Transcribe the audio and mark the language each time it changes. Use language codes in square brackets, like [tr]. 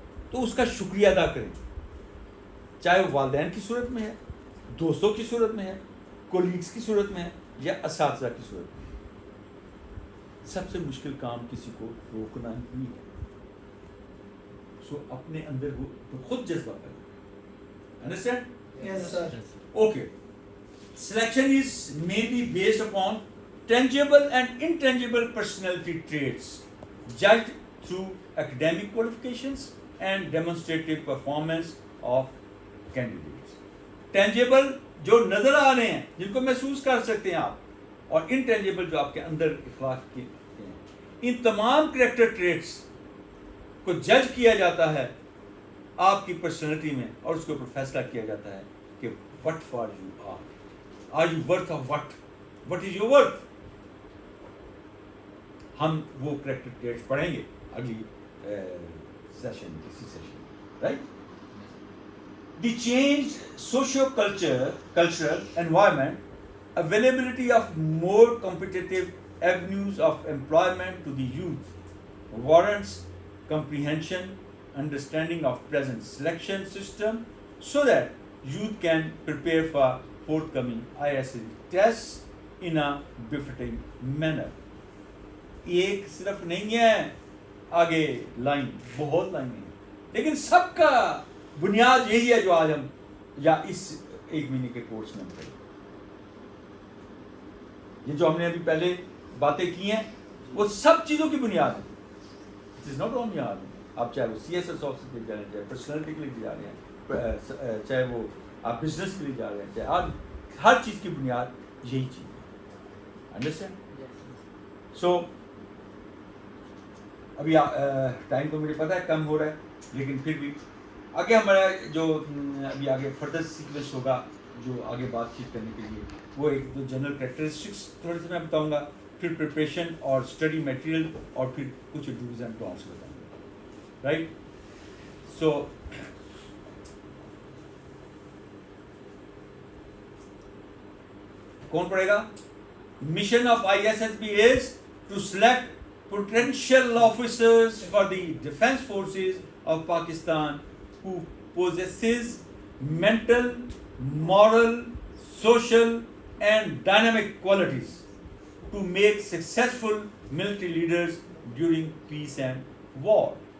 [ur] تو اس کا شکریہ ادا کریں، چاہے وہ والدین کی صورت میں ہے، دوستوں کی صورت میں ہے، کولیگز کی صورت میں ہے، یا اساتذہ کی صورت میں. سب سے مشکل کام کسی کو روکنا ہی ہے. سو اپنے اندر وہ خود جذبہ کریں. [en] Understand? Yes, sir. Okay. Selection is mainly based upon tangible and intangible personality traits judged through academic qualifications and demonstrative performance of candidates. [ur] Tangible جو نظر آ رہے ہیں، جن کو محسوس کر سکتے ہیں آپ، اور انٹینجیبل جو آپ کے اندر اخلاق کے ہیں. ان تمام کریکٹر ٹریٹس کو جج کیا جاتا ہے آپ کی پرسنالٹی میں، اور اس کے اوپر فیصلہ کیا جاتا ہے کہ [en] What for you are you worth of what is your worth. [ur] ہم وہ کریکٹر ٹریٹس پڑھیں گے اگلی سیشن، کسی session, right. [en] The changed socio-cultural environment, availability of more competitive avenues of employment to the youth warrants comprehension, understanding of present selection system so that youth can prepare for forthcoming ISL tests in a befitting manner. [ur] ایک صرف نہیں ہے آگے line, بہت لائنیں ہیں، لیکن سب کا بنیاد یہی ہے جو آج ہم یا اس ایک مہینے کے کورس میں کریں. یہ جو ہم نے ابھی پہلے باتیں کی ہیں وہ سب چیزوں کی بنیاد ہے. [en] it is not only [ur] آپ چاہے وہ سی ایس ایس آفس کے لیے جا رہے ہیں، چاہے پرسنالٹی کے لیے جا رہے ہیں، چاہے وہ آپ بزنس کے لیے جا رہے ہیں، چاہے ہر چیز کی بنیاد یہی چیز ہے. انڈرسٹینڈ؟ سو ابھی ٹائم تو مجھے پتہ ہے کم ہو رہا ہے، لیکن پھر بھی آگے ہمارا جو ابھی آگے فردر سیکوینس ہوگا جو آگے بات چیت کرنے کے لیے، وہ ایک دو جنرل کریکٹرسٹکس تھوڑے سے میں بتاؤں گا، پھر پریپریشن اور اسٹڈی میٹیریل، اور پھر کچھ [en] dos and don'ts [ur] بتاؤں گا، رائٹ. سو کون پڑھے گا؟ [en] Mission of ISSB is to select potential officers for the defense forces of Pakistan who possesses mental, moral, social and dynamic qualities to make successful military leaders during peace and war.